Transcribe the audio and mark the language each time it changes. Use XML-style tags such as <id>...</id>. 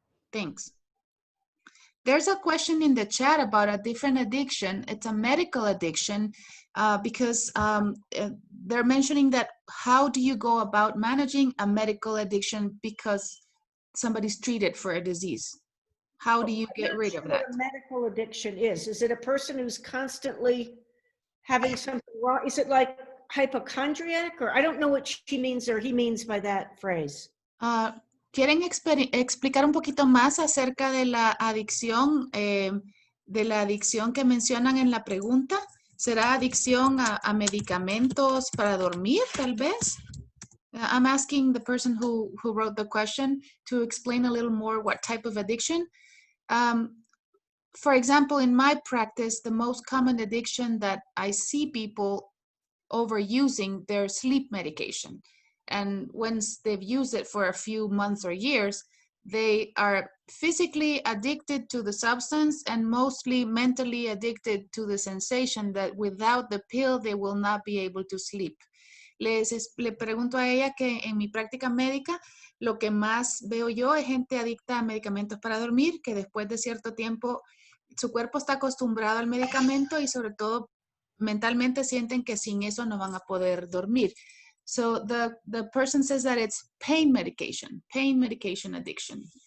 <en>Thanks. There's a question in the chat about a different addiction. It's a medical addiction because they're mentioning that how do you go about managing a medical addiction because somebody's treated for a disease? How do you get rid of that? what a medical addiction is it a person who's constantly having something wrong? Is it like hypochondriac? Or I don't know what she means or he means by that phrase.</en> <es>¿Quieren explicar un poquito más acerca de la adicción que mencionan en la pregunta? ¿Será adicción a medicamentos para dormir, tal vez?</es> <en>I'm asking the person who wrote the question to explain a little more what type of addiction. For example, in my practice, the most common addiction that I see people overusing their sleep medication. And once they've used it for a few months or years, they are physically addicted to the substance and mostly mentally addicted to the sensation that without the pill, they will not be able to sleep.</en> <es>Le pregunto a ella que en mi práctica médica, lo que más veo yo es gente adicta a medicamentos para dormir, que después de cierto tiempo su cuerpo está acostumbrado al medicamento y sobre todo mentalmente sienten que sin eso no van a poder dormir.</es> <en>So the person says that it's pain medication addiction.</en>